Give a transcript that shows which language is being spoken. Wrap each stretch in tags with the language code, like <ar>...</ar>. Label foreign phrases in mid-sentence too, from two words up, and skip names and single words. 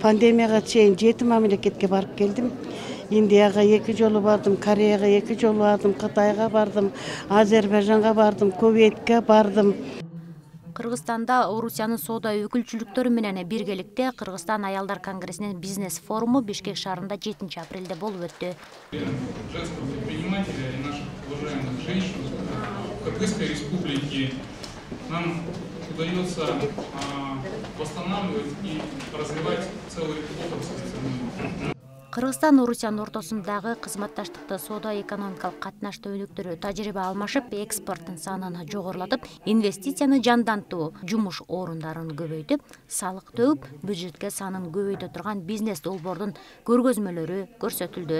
<ky>Пандемияга чейин 7 мамлекетке барып келдим. Индияга 2 жолу бардым, Кореяга 2 жолу бардым, Кытайга бардым, Азербайжанга бардым, Кувейтке бардым. Кыргызстанда Орусиянын соода өкүлчүлүктөрү менен биргеликте Кыргызстан аялдар конгрессинин бизнес форуму Бишкек шаарында 7 апрелде болуп өттү.</ky> <ru>Женских предпринимателей и наших уважаемых женщин в Кыргызской республике нам удается восстанавливать и развивать целые отрасли.</ru> <ky>Кыргызстан Орусиянын ортосундагы кызматташтыкты соода экономикалык катнашты өнүктүрүү, тажрыйба алмашып, экспорттун санын жогорулатып, инвестицияны жандантуу, жумуш орундарын көбөйтүп, салык төгүп, бюджетке санын көбөйтө турган бизнес долбоордун көргөзмөлөрү көрсөтүлдү.</ky>